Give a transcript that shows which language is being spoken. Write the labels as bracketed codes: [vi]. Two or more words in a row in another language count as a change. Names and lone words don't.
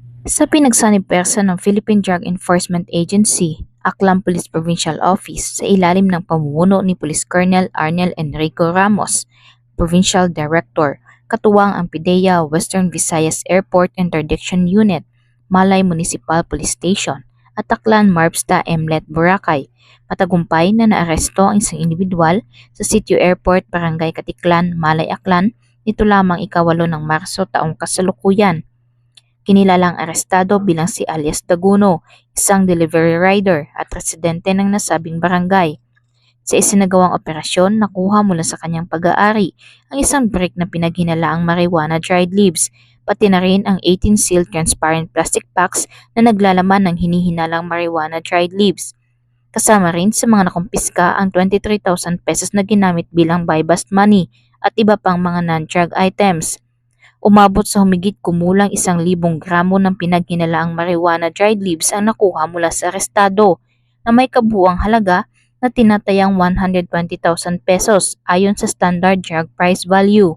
[tl] Sa pinagsanib pwersa ng Philippine Drug Enforcement Agency, Aklan Police Provincial Office sa ilalim ng pamumuno ni Police Colonel Arnel Enrico Ramos, [en] Provincial Director, [tl] katuwang ang PIDEA Western Visayas Airport Interdiction Unit, Malay Municipal Police Station, at Aklan Marbsta Mlet Boracay. Matagumpay na naaresto ang isang individual sa Sitio Airport, Barangay Katiklan, Malay Aklan, nito lamang ika-8 ng Marso taong kasalukuyan. Kinilalang arestado bilang si alias Daguno, isang [en] delivery rider [tl] at residente ng nasabing barangay. Sa isinagawang operasyon, nakuha mula sa kanyang pag-aari ang isang brick na pinaghinalaang [en] marijuana dried leaves, [tl] pati na rin ang 18 [en] sealed transparent plastic packs [tl] na naglalaman ng hinihinalang [en] marijuana dried leaves. [tl] Kasama rin sa mga nakumpiska ang 23,000 pesos na ginamit bilang [en] buy-bust money [tl] at iba pang mga [en] non-drug items. [tl] Umabot sa humigit kumulang 1,000 gramo ng pinaghinalaang [en] marijuana dried leaves [tl] ang nakuha mula sa arestado na may kabuuang halaga na tinatayang 120,000 pesos ayon sa [en] standard drug price value.